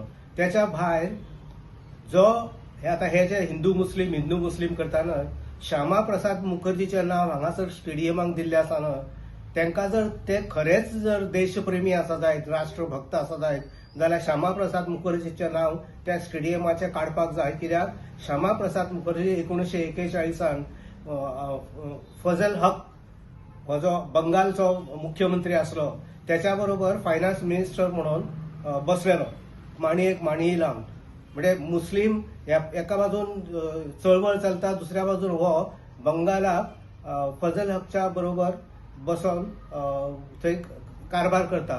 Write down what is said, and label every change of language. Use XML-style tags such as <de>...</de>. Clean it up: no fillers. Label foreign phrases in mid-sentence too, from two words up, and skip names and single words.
<kok>त्याच्या भायर जो हे जे हिंदू मुस्लिम करताना श्यामा प्रसाद मुखर्जीचे नाव हांगासर स्टेडियमाक दिल्ले आसा ना, तांकां जर ते खरेच जर देशप्रेमी आसा जायत, राष्ट्रभक्त आसा जायत जाल्यार श्यामा प्रसाद मुखर्जीचे नाव त्या स्टेडियमाचे काडपाक जाय. कित्याक श्यामा प्रसाद मुखर्जी 1941 फजल हक हो जो बंगालचो मुख्यमंत्री आसलो त्याच्या बरोबर</kok> <en>finance minister</en> <kok>म्हणून बसलेलो माणिये लावन. म्हणजे मुस्लीम एका बाजून चळवळ चलता, दुसऱ्या बाजून हो बंगालाक फजल हकच्या बरोबर बसून थंय कारभार करता.</kok>